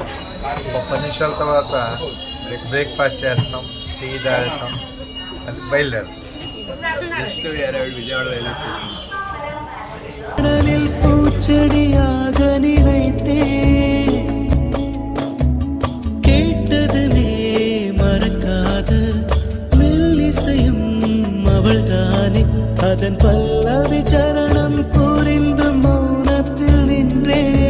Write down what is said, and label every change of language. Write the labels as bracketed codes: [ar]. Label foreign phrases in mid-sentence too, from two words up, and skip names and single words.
[te] 30 నిమిషాల తర్వాత బ్రేక్ఫాస్ట్ చేస్తాం, టీ తాగుతాం, అది బయలుదేరుతాం. విజయవాడ రైల్వే స్టేషన్. [ta] கடலில் பூச்செடியாக நினைத்தே கேட்டதுமே மறக்காத மெல்லிசையும் அவள்தானே. அதன் பல்லவி சரணம் புரிந்து மௌனத்தில் நின்றே.